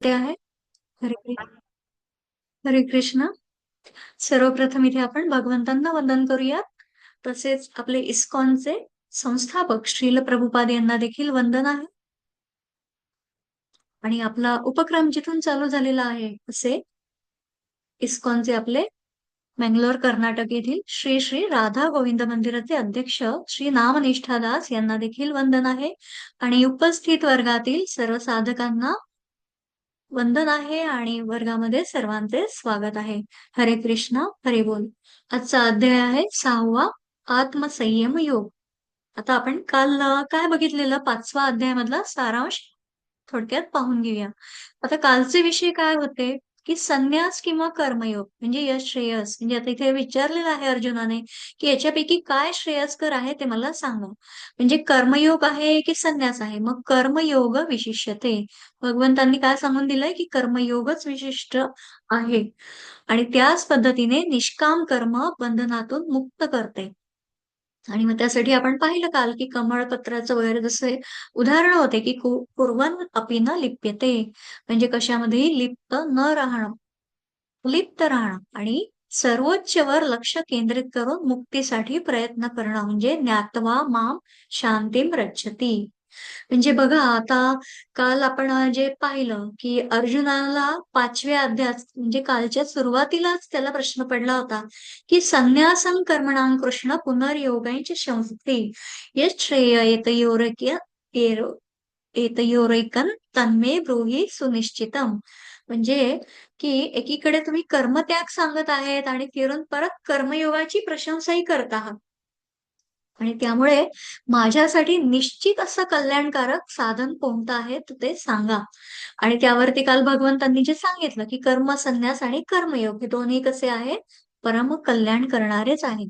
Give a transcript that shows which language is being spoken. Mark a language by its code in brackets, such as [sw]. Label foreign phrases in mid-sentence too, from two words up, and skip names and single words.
[mr] नमस्ते आहे. हरे हरे कृष्ण. सर्वप्रथम इथे आपण भगवंतांना वंदन करूयात. तसेच आपले इस्कॉनचे संस्थापक श्रील प्रभुपाद यांना देखील वंदन आहे. आणि आपला उपक्रम जिथून चालू झालेला आहे असे इस्कॉनचे आपले मंगलोर कर्नाटक येथील श्री श्री राधा गोविंद मंदिराचे अध्यक्ष श्री नामनिष्ठा दास यांना देखील वंदन आहे. आणि उपस्थित वर्गातील सर्व साधकांना वंदन आहे आणि वर्गामध्ये सर्वांचे स्वागत आहे. हरे कृष्ण हरे बोल. आजचा अध्याय आहे 6वा आत्मसंयम योग. आता आपण काल काय बघितलेलं 5वा अध्यायामधला सारांश थोडक्यात पाहून घेऊया. आता कालचे विषय काय होते की संन्यास किंवा कर्मयोग म्हणजे यश श्रेयस, म्हणजे आता इथे विचारलेलं आहे अर्जुनाने की याच्यापैकी काय श्रेयस्कर आहे ते मला सांगा. म्हणजे कर्मयोग आहे की संन्यास आहे. मग [sa] कर्मयोग विशिष्यते, [mr] भगवंतांनी काय सांगून दिलंय की कर्मयोगच विशिष्ट आहे आणि त्याच पद्धतीने निष्काम कर्म बंधनातून मुक्त करते. आणि मग त्यासाठी आपण पाहिलं काल की कमळपत्राचं वगैरे जसे उदाहरण होते की [sa] कुर्वन् अपि न लिप्यते, [mr] म्हणजे कशामध्येही लिप्त राहणं आणि सर्वोच्चवर लक्ष केंद्रित करून मुक्तीसाठी प्रयत्न करणं म्हणजे [sa] ज्ञात्वा माम शांतीम रक्षती. [mr] म्हणजे बघा आता काल आपण जे पाहिलं की अर्जुनाला 5व्या अध्यायात म्हणजे कालच्या सुरुवातीलाच त्याला प्रश्न पडला होता की [sa] संन्यासं कर्मणां कृष्ण पुनर्योगांच संस्थे यत् श्रेय एतयोरेकं तन्मे ब्रूहि सुनिश्चितम. [mr] म्हणजे की एकीकडे तुम्ही कर्मत्याग सांगत आहेत आणि फिरून परत कर्मयोगाची प्रशंसाही करत आहात. आणि त्यामुळे माझ्यासाठी निश्चित असं कल्याणकारक साधन कोणतं आहे तर ते सांगा. आणि त्यावरती काल भगवंतांनी जे सांगितलं की कर्म संन्यास आणि कर्मयोग हे दोन्ही कसे आहेत, परम कल्याण करणारेच आहेत.